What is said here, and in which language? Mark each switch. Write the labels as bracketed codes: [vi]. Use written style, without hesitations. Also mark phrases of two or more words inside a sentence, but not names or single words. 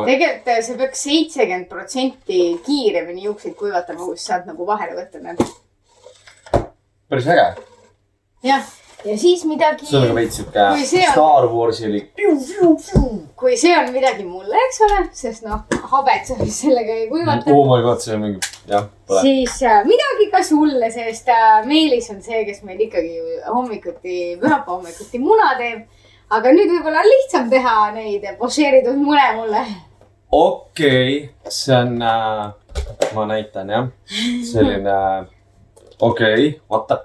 [et] tegelikult see peaks 70% kiiremini juukseid kuivatama , kui sa saad nagu vahele võtta need . päris äge . jah , ja siis midagi . see on nagu veits siuke Kui see on- Star Warsi oli . kui see on midagi mulle , eks ole , sest noh , habet sa vist sellega ei kuivata . [en] Oh my god , [et] see on mingi , jah , pole . siis midagi ka sulle , sest Meelis on see , kes meil ikkagi hommikuti , pühapäeva hommikuti muna teeb . aga nüüd võib-olla on lihtsam teha neid pošeeritud mune mulle . okei , see on , ma näitan jah , selline , okei , vaata .